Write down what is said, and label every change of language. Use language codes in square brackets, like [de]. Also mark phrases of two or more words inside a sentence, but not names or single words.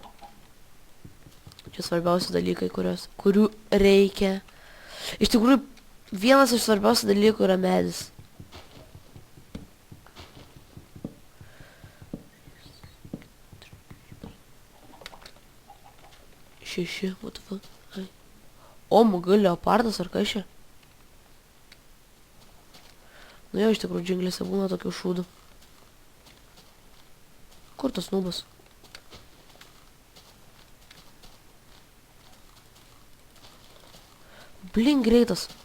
[lt] Čia svarbiausi dalykai, kurių reikia. Iš tikrųjų, vienas iš svarbiausių dalykų yra medis. Šeši, [en] what the fuck? Ai. [lt] O, mugai leopardas ar kas čia? Nu jau, iš tikrųjų, džinglėse būna tokių šūdų. Kur tas nubas? Blin, greitas.